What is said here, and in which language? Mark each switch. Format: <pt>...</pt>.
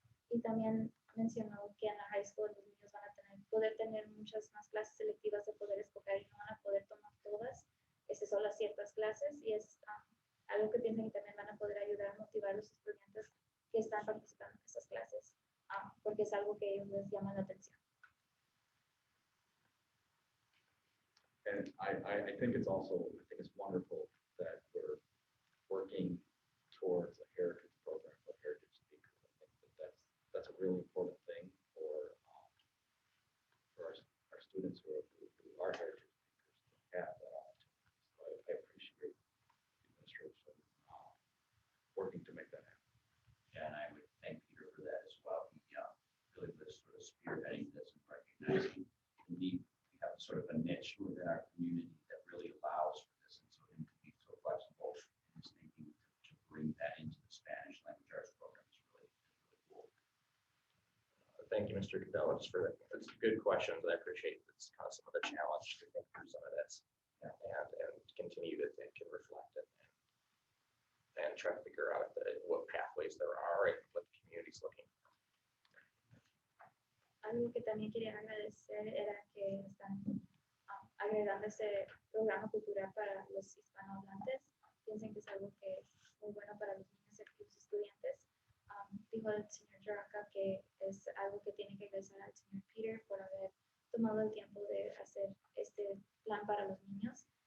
<es>Y también mencionó que en la high school los niños van a poder tener muchas más clases selectivas de poder escoger y no van a poder tomar todas, solo ciertas clases, y es algo que piensan que también van a poder ayudar a motivar a los estudiantes que están participando en estas clases, porque es algo que a ellos les llama la atención.</es> <en>And I think it's also, I think it's wonderful that we're working towards a heritage program, a heritage speaker. I think that that's a really important thing for our students who are heritage speakers to have that opportunity. So I appreciate the administration working to make that happen. Yeah, and I would thank Peter for that as well. He really was sort of spearheading this and recognizing the need. We have sort of a niche within our community that really allows for this, and so him to be so flexible in his thinking to bring that into the Spanish language arts program is really cool. Thank you, Mr. Cadell, just for that. That's good questions. I appreciate it's kind of some of the challenge to think through some of this and continue to think and reflect it and try to figure out what pathways there are and what the community's looking for.</en> <es>Algo que también quería agradecer era que están agregando ese programa cultural para los hispanohablantes. Piensen que es algo que es muy bueno para los niños y los estudiantes. Dijo el señor Jaraca que es algo que tiene que agradecer al señor Peter por haber tomado el tiempo de hacer este plan para los niños.</es>